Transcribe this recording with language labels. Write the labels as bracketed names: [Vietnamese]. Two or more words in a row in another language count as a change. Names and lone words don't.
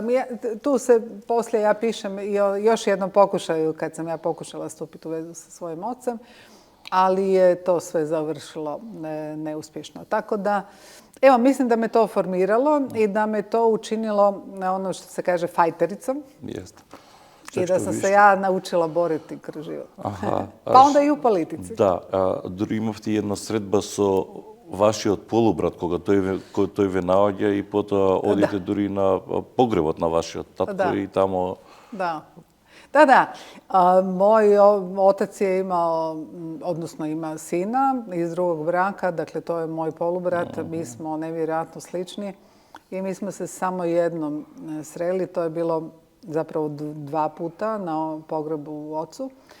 [Croatian] Tu se poslije ja pišem i o još jednom pokušaju kad sam ja pokušala stupiti u vezu sa svojim ocem, ali je to sve završilo neuspješno. Tako da, evo, mislim da me to formiralo i da me to učinilo, ono što se kaže, fajtericom. Jeste. I da sam se ja naučila boriti kroz život. Pa onda i u politici. [Macedonian] Да, дури имавте една средба со вашиот полубрат, кога тој ве наоѓа и потоа одите дури на погребот на вашиот татко и тамо... [Croatian] Da. Da. Moj otac je imao, odnosno ima sina iz drugog braka, dakle to je moj polubrat, mi smo nevjerojatno slični i mi smo se samo jednom sreli, to je bilo zapravo 2 puta na pogrebu ocu.